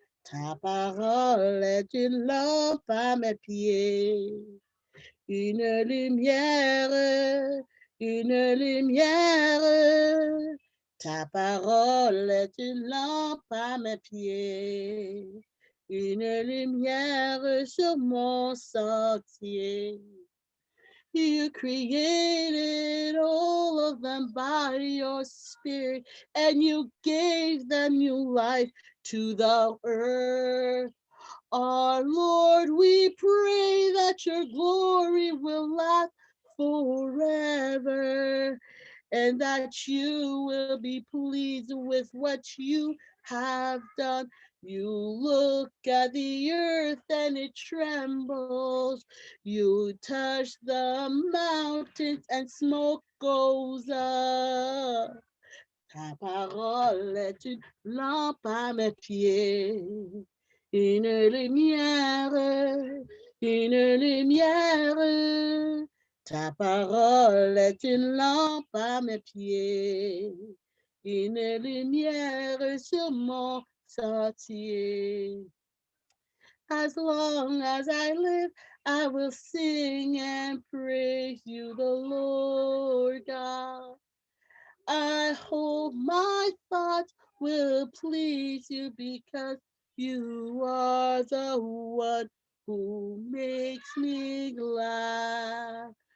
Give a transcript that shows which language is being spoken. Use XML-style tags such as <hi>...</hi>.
<fr>Ta parole est une lampe à mes pieds, une lumière, une lumière. Ta parole est une lampe à mes pieds, une lumière sur mon sentier.</fr> <en>You created all of them by your spirit, and you gave them new life to the earth. Our Lord, we pray that your glory will last forever and that you will be pleased with what you have done. You look at the earth and it trembles. You touch the mountains and smoke goes up.</en> <fr>Ta parole est une lampe à mes pieds, une lumière, une lumière. Ta parole est une lampe à mes pieds, une lumière sur mon sentier.</fr> <en>As long as I live, I will sing and praise you, the Lord God. I hope my thoughts will please you because you are the one who makes me glad.</en>